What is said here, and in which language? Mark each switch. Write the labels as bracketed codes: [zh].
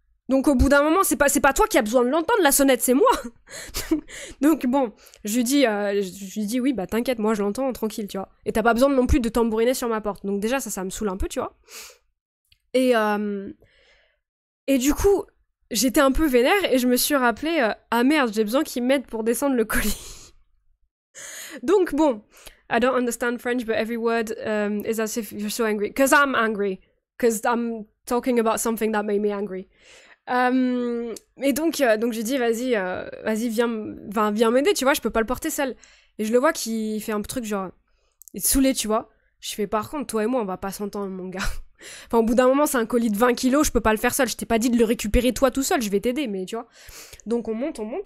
[fr] Donc au bout d'un moment, c'est pas toi qui as besoin de l'entendre, la sonnette, c'est moi. Donc bon, je lui dis oui, bah t'inquiète, moi je l'entends, tranquille, tu vois. Et t'as pas besoin non plus de tambouriner sur ma porte. Donc déjà ça me saoule un peu, tu vois. Et du coup, j'étais un peu vénère et je me suis rappelé, ah merde, j'ai besoin qu'il m'aide pour descendre le colis. Donc bon, [en] I don't understand French, but every word is as if you're so angry. Cause I'm angry. Cause I'm talking about something that made me angry. [fr] Et donc j'ai dit vas-y viens m'aider, tu vois, je peux pas le porter seul. Et je le vois qui fait un truc genre il est saoulé, tu vois. Je fais par contre toi et moi on va pas s'entendre, mon gars. Enfin au bout d'un moment c'est un colis de 20 kilos, je peux pas le faire seul, je t'ai pas dit de le récupérer toi tout seul, je vais t'aider, mais tu vois. Donc on monte.